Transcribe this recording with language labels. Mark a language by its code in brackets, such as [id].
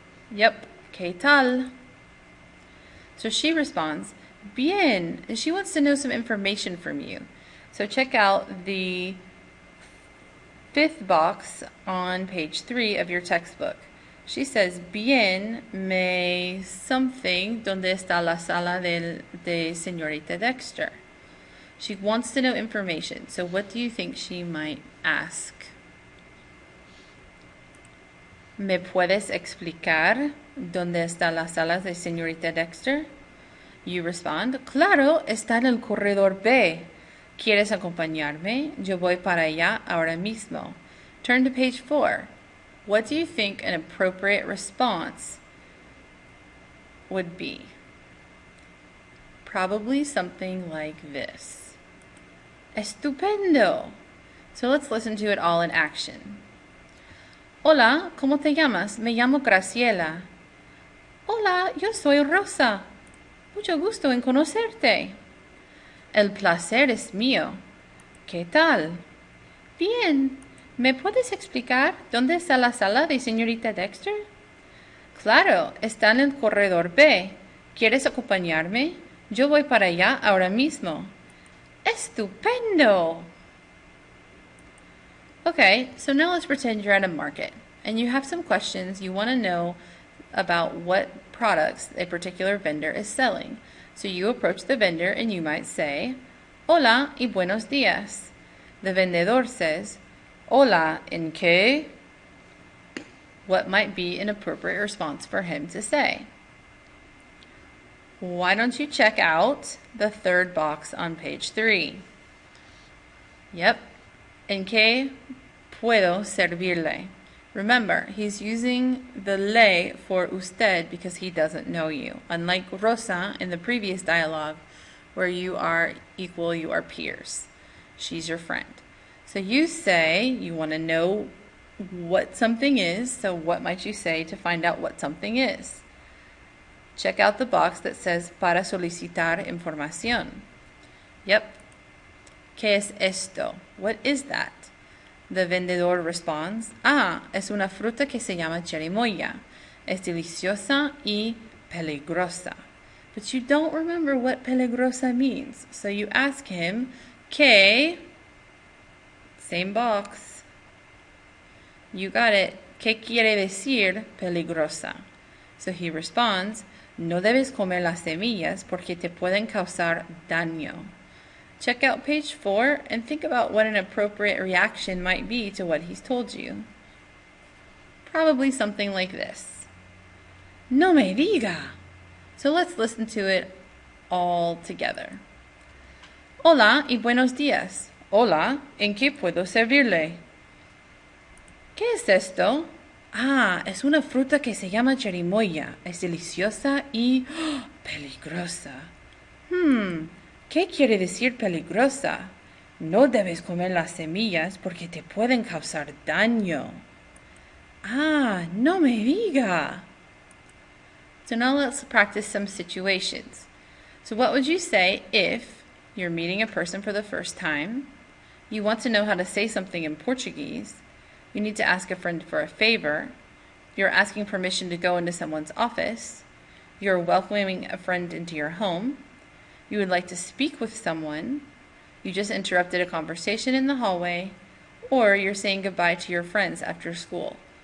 [en] Yep. [es] ¿Qué tal? [en] So she responds, Bien. And she wants to know some information from you. So check out the 5th box on page 3 of your textbook. She says, [es] Bien, me something, ¿dónde está la sala de señorita Dexter? She wants to know information. So what do you think she might ask? ¿Me puedes explicar dónde está la sala de señorita Dexter? [en] You respond, [es] Claro, está en el corredor B. ¿Quieres acompañarme? Yo voy para allá ahora mismo. [en] Turn to page 4. What do you think an appropriate response would be? Probably something like this. Estupendo! So let's listen to it all in action. [es] Hola, ¿cómo te llamas? Me llamo Graciela. Hola, yo soy Rosa. Mucho gusto en conocerte. El placer es mío. ¿Qué tal? Bien. ¿Me puedes explicar dónde está la sala de señorita Dexter? Claro, está en el corredor B. ¿Quieres acompañarme? Yo voy para allá ahora mismo. ¡Estupendo! [en] Okay, so now let's pretend you're at a market and you have some questions you want to know about what products a particular vendor is selling. So you approach the vendor and you might say, [es] Hola y buenos días. [en] The vendedor says, [es] Hola, ¿en qué? [en] What might be an appropriate response for him to say? Why don't you check out the 3rd box on page 3? Yep. [es] ¿En qué puedo servirle? [en] Remember, he's using the le for usted because he doesn't know you. Unlike Rosa in the previous dialogue, where you are equal, you are peers. She's your friend. So you say you want to know what something is. So what might you say to find out what something is? Check out the box that says [es] para solicitar información. [en] Yep. [es] ¿Qué es esto? [en] What is that? The vendedor responds, [es] es una fruta que se llama cherimoya. Es deliciosa y peligrosa. [en] But you don't remember what peligrosa means. So you ask him, ¿qué? Same box. You got it. [es] ¿Qué quiere decir peligrosa? [en] So he responds, [es] no debes comer las semillas porque te pueden causar daño. [en] Check out page 4 and think about what an appropriate reaction might be to what he's told you. Probably something like this. [es] No me diga. [en] So let's listen to it all together. [es] Hola y buenos días. Hola, ¿en qué puedo servirle? ¿Qué es esto? Es una fruta que se llama cherimoya. Es deliciosa y peligrosa. ¿Qué quiere decir peligrosa? No debes comer las semillas porque te pueden causar daño. No me diga. [en] So now let's practice some situations. So what would you say if you're meeting a person for the first time, you want to know how to say something in Portuguese, you need to ask a friend for a favor, you're asking permission to go into someone's office, you're welcoming a friend into your home, you would like to speak with someone, you just interrupted a conversation in the hallway, or you're saying goodbye to your friends after school.